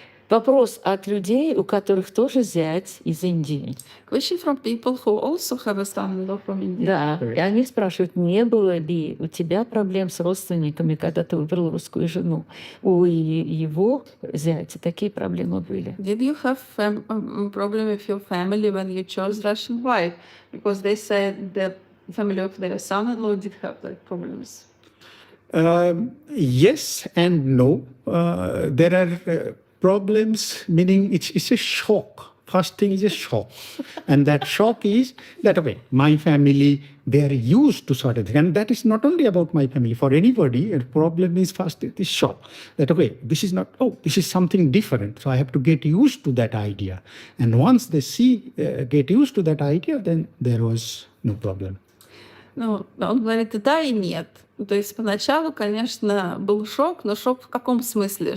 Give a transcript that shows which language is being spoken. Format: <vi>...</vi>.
<ru>Вопрос от людей, у которых тоже зять из Индии.</ru> <en>Question from people who also have a son-in-law from India.</en> <ru>Да, и они спрашивают, не было ли у тебя проблем с родственниками, когда ты выбрал русскую жену? У его зятя такие проблемы были.</ru> <en>Did you have problem with your family when you chose Russian wife? Because they said that the family of their son-in-law did have like problems. Yes and no. There are problems, meaning it's a shock. First thing is a shock. And that shock is that, okay, my family, they are used to sort of thing. And that is not only about my family. For anybody, a problem is first it is shock. That, okay, this is something different. So I have to get used to that idea. And once they get used to that idea, then there was no problem.</en> <ru>Ну, он говорит и да, и нет. То есть поначалу, конечно, был шок, но шок в каком смысле?</ru>